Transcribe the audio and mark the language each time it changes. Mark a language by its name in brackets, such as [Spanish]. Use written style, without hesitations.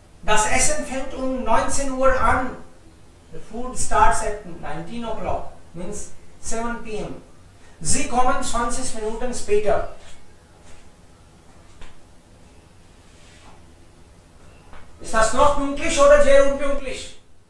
[German] Das Essen fängt um 19 Uhr an. [English] The food starts at 19 o'clock, means 7 p.m. [German] Sie kommen 20 Minuten später. Ist das noch pünktlich oder sehr unpünktlich?